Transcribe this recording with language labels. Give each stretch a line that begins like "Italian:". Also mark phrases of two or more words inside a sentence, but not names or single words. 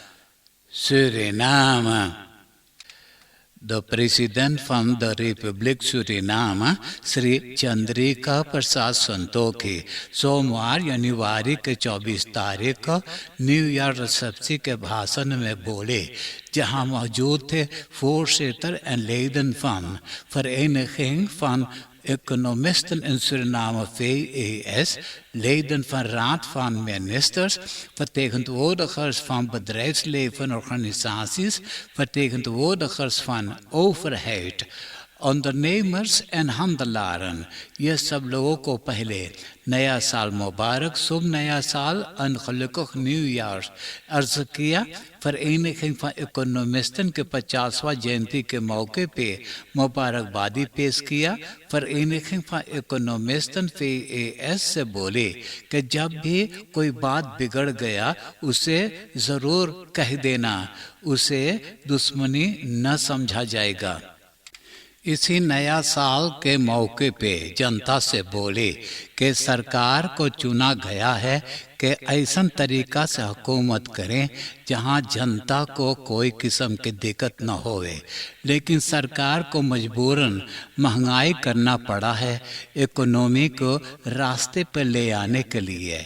English: Suriname. The President from the Republic Suriname,
Caribbean Hindustani: श्री चंद्रिका प्रसाद संतोखी, सोमवार जनवरी के 24 तारीख को
English: new year reception
Caribbean Hindustani: के भाषण में बोले, जहां मौजूद थे
Dutch: voorzitter en leden van Vereniging van Economisten in Suriname VES, leden van Raad van Ministers, vertegenwoordigers van bedrijfsleven organisaties, vertegenwoordigers van overheid, ondernemers en handelaren।
Caribbean Hindustani: ये सब लोगों को पहले नया साल मुबारक, शुभ नया साल,
Dutch: en gelukkig nieuwjaar
Caribbean Hindustani: अर्ज किया।
Dutch: vereniging van economisten
Caribbean Hindustani: के 50वां जयंती के मौके पे मुबारकबादी पेश किया।
Dutch: vereniging van economisten
Caribbean Hindustani: VES से बोले कि जब भी कोई बात बिगड़ गया उसे ज़रूर कह देना, उसे दुश्मनी न समझा जाएगा। इसी नया साल के मौके पे जनता से बोले कि सरकार को चुना गया है कि ऐसा तरीका से हुकूमत करें जहां जनता को कोई किस्म की दिक्कत न होवे, लेकिन सरकार को मजबूरन महंगाई करना पड़ा है इकोनॉमी को रास्ते पर ले आने के लिए।